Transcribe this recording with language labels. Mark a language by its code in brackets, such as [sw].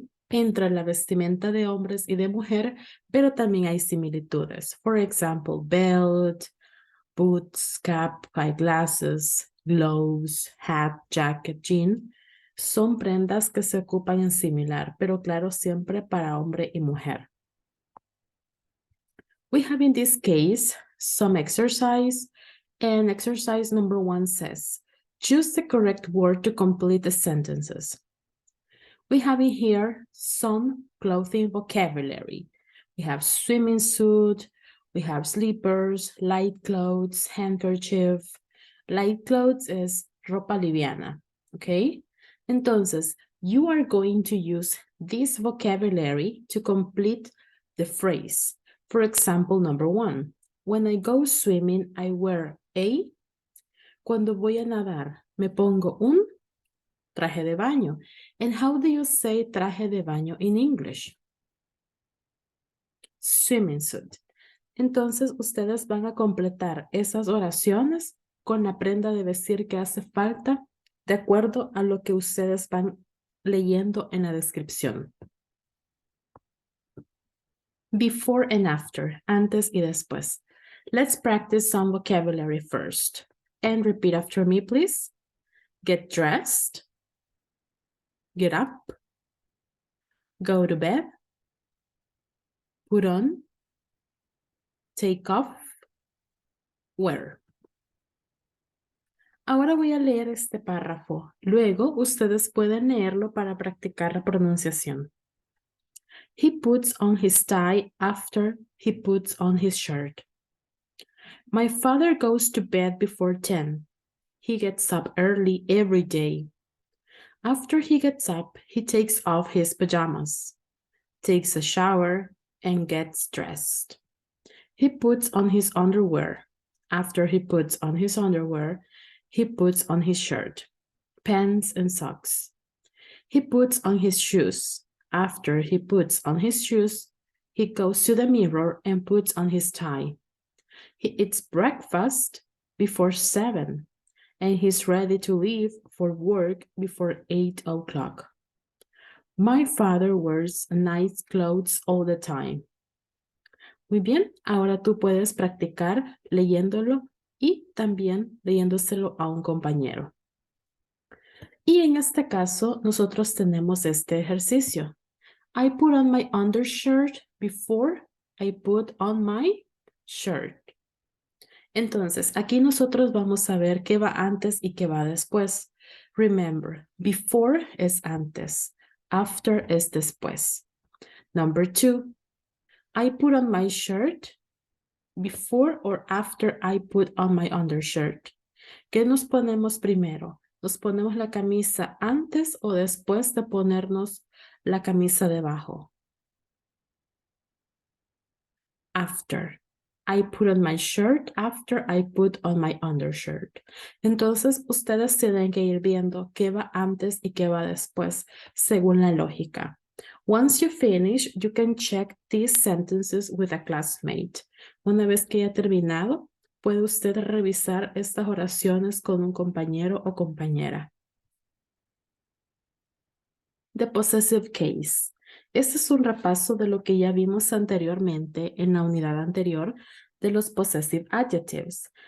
[es] Entre la vestimenta de hombres y de mujer, pero también hay similitudes. [en] For example, belt, boots, cap, eyeglasses, gloves, hat, jacket, jean. [es] Son prendas que se ocupan en similar, pero claro, siempre para hombre y mujer. [en] We have in this case some exercise, and exercise number 1 says, choose the correct word to complete the sentences. We have in here some clothing vocabulary. We have swimming suit, we have slippers, light clothes, handkerchief. Light clothes is [es] ropa liviana, [en] okay? Entonces, you are going to use this vocabulary to complete the phrase. For example, number 1, when I go swimming, I wear a. [es] Cuando voy a nadar, me pongo un traje de baño. [en] And how do you say [es] traje de baño [en] in English? Swimming suit. [es] Entonces, ustedes van a completar esas oraciones con la prenda de vestir que hace falta de acuerdo a lo que ustedes van leyendo en la descripción. [en] Before and after, [es] antes y después. [en] Let's practice some vocabulary first. And repeat after me, please. Get dressed. Get up. Go to bed. Put on. Take off. Wear. [es] Ahora voy a leer este párrafo. Luego, ustedes pueden leerlo para practicar la pronunciación. [en] He puts on his tie after he puts on his shirt. My father goes to bed before 10. He gets up early every day. After he gets up, he takes off his pajamas, takes a shower, and gets dressed. He puts on his underwear. After he puts on his underwear, he puts on his shirt, pants, and socks. He puts on his shoes. After he puts on his shoes, he goes to the mirror and puts on his tie. He eats breakfast before 7, and he's ready to leave for work before 8 o'clock. My father wears nice clothes all the time. [es] Muy bien, ahora tú puedes practicar leyéndolo y también leyéndoselo a un compañero. Y en este caso, nosotros tenemos este ejercicio. [en] I put on my undershirt before I put on my shirt. [es] Entonces, aquí nosotros vamos a ver qué va antes y qué va después. [en] Remember, before es antes, after es después. Number 2, I put on my shirt before or after I put on my undershirt. [es] ¿Qué nos ponemos primero? ¿Nos ponemos la camisa antes o después de ponernos la camisa debajo? [en] After. I put on my shirt after I put on my undershirt. [es] Entonces, ustedes tienen que ir viendo qué va antes y qué va después, según la lógica. [en] Once you finish, you can check these sentences with a classmate. [es] Una vez que haya terminado, puede usted revisar estas oraciones con un compañero o compañera. [en] The possessive case. [es] Este es un repaso de lo que ya vimos anteriormente en la unidad anterior de los possessive adjectives.